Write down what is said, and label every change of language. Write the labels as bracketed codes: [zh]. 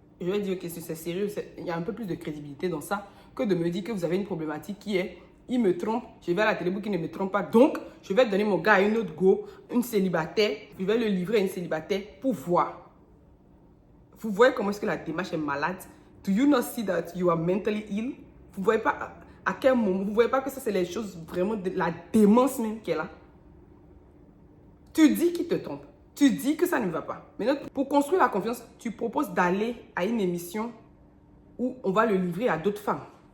[fr] Je vais dire que c'est sérieux, il y a un peu plus de crédibilité dans ça que de me dire que vous avez une problématique qui est il me trompe, je vais à la télé pour qu'il ne me trompe pas. Donc, je vais donner mon gars à une autre go, une célibataire. Je vais le livrer à une célibataire pour voir. Vous voyez comment est-ce que la démarche est malade? [en] Do you not see that you are mentally ill? [fr] Vous voyez pas à quel moment? Vous voyez pas que ça, c'est les choses vraiment de la démence même qui est là? Tu dis qu'il te trompe. Tu dis que ça ne va pas. Maintenant, pour construire la confiance, tu proposes d'aller à une émission où on va le livrer à d'autres femmes.